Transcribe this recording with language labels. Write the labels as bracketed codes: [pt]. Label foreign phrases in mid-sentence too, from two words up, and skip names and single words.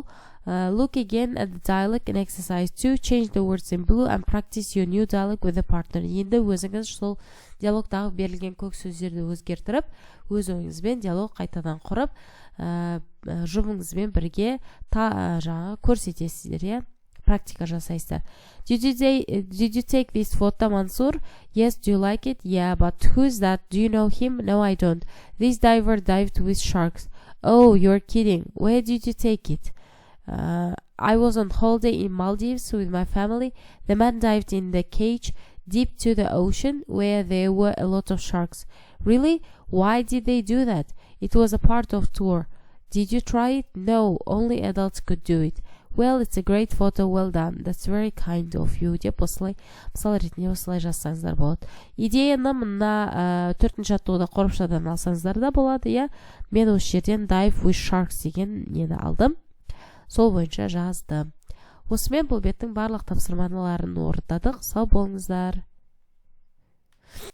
[en] Look again at the dialogue in exercise 2. Change the words in blue and practice your new dialogue with a partner. [kk] Енді өзіңіз сол диалогтағы берілген көк сөздерді өзгертіріп, өз ойыңызбен диалог қайтадан құрып, жұбыңызбен бірге жаңа көрсетесіздер, практика жасайсыздар. [en] Did you take this photo, Mansur? Yes. Do you like it? Yeah. But who's that? Do you know him? No, I don't. This diver dived with sharks. Oh, you're kidding. Where did you take it? I was on holiday in Maldives with my family. The man dived in the cage deep to the ocean where there were a lot of sharks. Really? Why did they do that? It was a part of tour. Did you try it? No, only adults could do it. Well, it's a great photo. Well done. That's very kind of you. [kk] деп осылай мысал ретінде осылай жазсаңыздар болады. Идеяны мына 4-ші жаттығуда қорапшадан алсаңыздар да болады, иә. Мен осы жерден [en] dive with sharks [kk] деген нені алдым. Сол бойынша жаздым. Осымен бұл беттің барлық тапсырмаларын орындадық. Сау болыңыздар.